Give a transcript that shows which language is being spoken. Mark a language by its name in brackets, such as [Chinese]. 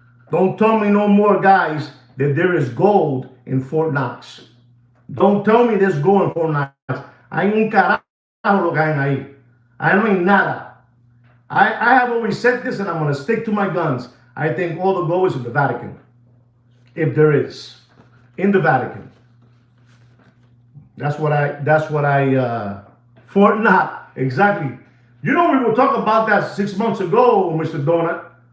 [English] Don't tell me no more, guys, that there is gold in Fort Knox. Don't tell me there's gold in Fort Knox. [Spanish] Hay un carajo lo que hay ahí. I no hay nada. [English] I have always said this, and I'm going to stick to my guns. I think all the gold is in the Vatican. If there is. In the Vatican. That's what I Fort Knox. Exactly. We were talking about that 6 months ago, Mr. Donut.